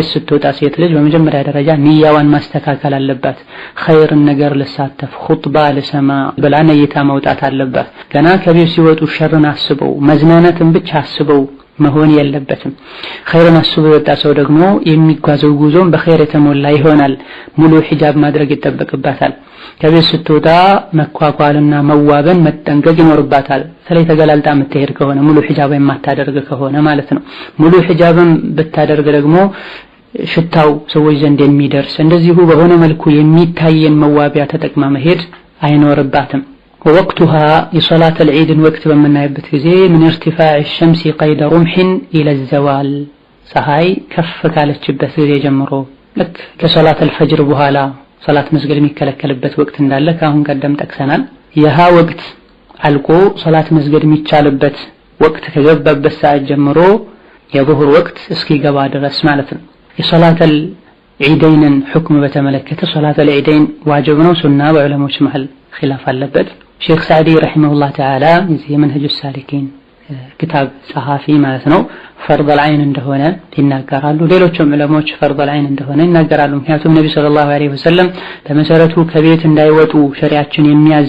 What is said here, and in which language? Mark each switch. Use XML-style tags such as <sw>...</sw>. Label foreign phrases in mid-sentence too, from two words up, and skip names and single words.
<am>ስትወጣ ሴት ልጅ በመጀመሪያ ደረጃ ንያዋን ማስተካከል አለባት። ኸይርን ነገር ልሳተፍ ኹጥባ ልሰማ ብላ ነይታ መውጣት አለባት። ገና ከቤት ሲወጡ ሸርን አስበው መዝናናትን ብቻ አስበው መሆን የለበትም። ኸይርን አስቦ የወጣ ሰው ደግሞ የሚጓዘው ጉዞም በኸይር የተሞላ ይሆናል። ሙሉ ሒጃብ ማድረግ ይጠበቅባታል። ከቤት ስትወጣ መኳኳልና መዋበን መጠንቀቅ ይኖርባታል። ስለዚህ ተገላልጣ የምትሄድ ከሆነ ሙሉ ሒጃብ የማታደርግ ከሆነ ማለት ነው። ሙሉ ሒጃብን ብታደርግ ደግሞ ሽታው ሰዎች ዘንድ የሚደርስ እንደዚሁ በሆነ መልኩ የሚታየን መዋቢያ ተጠቅማ መሄድ አይኖርባትም።</am> <ar>ووقتها لصلاة العيد وقت</ar> <am>በምናይበት ጊዜ</am> <ar>من ارتفاع الشمس قيد رمح إلى الزوال</ar> <am>ፀሐይ ከፍ ካለችበት ጊዜ ጀምሮ ልክ ከሶላት الفجر በኋላ ሶላት መስገድ የሚከለከልበት ወቅት እንዳለ ካሁን ቀደም ጠቅሰናል። ይህ ወቅት አልቆ ሶላት መስገድ የሚቻልበት ወቅት ከገባበት ሰዓት ጀምሮ የዙህር ወቅት እስኪገባ ድረስ ማለት ነው። የሶላት</am> <ar>العيدين حكم</ar> <am>በተመለከተ ሶላት العيدين ዋጅብ ነው ሱና በዑለሞች መሃል ኺላፍ አለበት። ሼክ ሳዕዲ</am> <ar>رحمه الله تعالى</ar> <am>የዚህ የመንሀጅ ሳሊኪን ክታብ ጸሐፊ ማለት ነው</am> <ar>فرض العين</ar> <am>እንደሆነ ይናገራሉ። ሌሎችም ዑለሞች</am> <ar>فرض العين</ar> <am>እንደሆነ ይናገራሉ። ምክንያቱም ነብዩ</am> <ar>صلى الله عليه وسلم</ar> <am>በመሰረቱ ከቤት እንዳይወጡ ሸሪዓችን የሚያዝ</am>